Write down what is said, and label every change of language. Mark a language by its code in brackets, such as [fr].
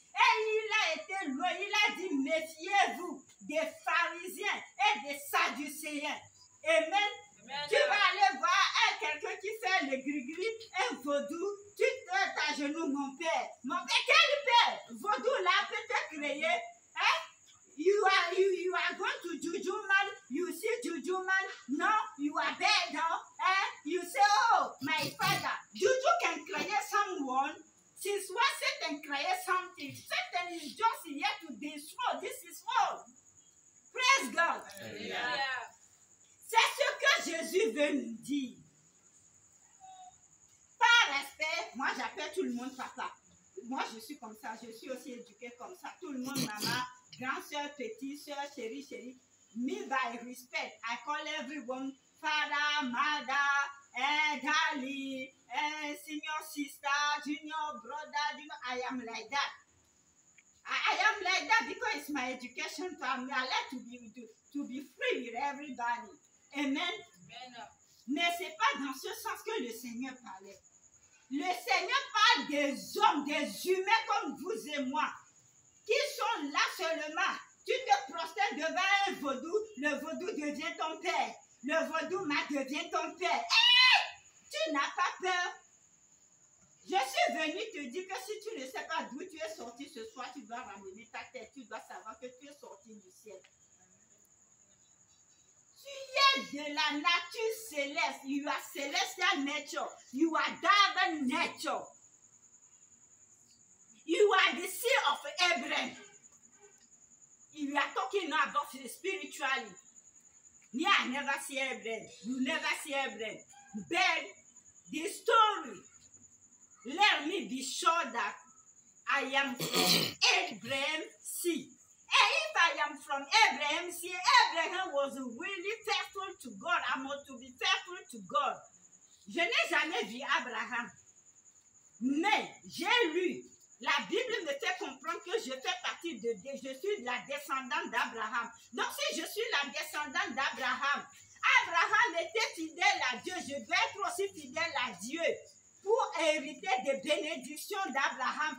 [fr] Et il a été loin, il a dit, méfiez-vous des pharisiens et des sadducéens. Amen. Tu vas aller voir quelqu'un qui fait le gris-gris, un vaudou, tu te mets à genoux, mon père. Mon père, quel père? Vaudou là peut te créer. Hein? [en] You are going to Juju man, you see Juju man, no, you are bad, no? You say, oh, my father, Juju can create someone. Since when Satan create something, Satan is just here to destroy. This is all. Praise God. Yeah. [fr] C'est ce que Jésus veut nous dire. Par respect, moi j'appelle tout le monde papa. Moi je suis comme ça, je suis aussi éduquée comme ça. Tout le monde maman, grand soeur, petite soeur, chérie. [en] Me by respect, I call everyone father, mother, darling, senior sister, junior brother. I am like that. I am like that because it's my education family. I like to be free with everybody. Amen. [fr] Mais ce n'est pas dans ce sens que le Seigneur parlait. Le Seigneur parle des hommes, des humains comme vous et moi, qui sont là seulement. Tu te prostères devant un vaudou, le vaudou devient ton père. Le vaudou devient ton père. Tu n'as pas peur. Je suis venu te dire que si tu ne sais pas d'où tu es sorti ce soir, tu dois ramener ta tête. Tu dois savoir que tu es sorti du ciel. Tu es de la nature céleste. [en] You are celestial nature. You are divine nature. You are the seed of Abraham. You are talking now about spiritually. Me, I never see Abraham. You never see Abraham. But the story me be sure that I am from Abraham's seed. And if I am from Abraham's seed, Abraham was really faithful to God. I want to be faithful to God. [fr] Je n'ai jamais vu Abraham. Mais j'ai lu, la Bible me fait comprendre que je fais partie je suis la descendante d'Abraham. Donc si je suis la descendante d'Abraham, Abraham était fidèle à Dieu, je dois être aussi fidèle à Dieu pour hériter des bénédictions d'Abraham.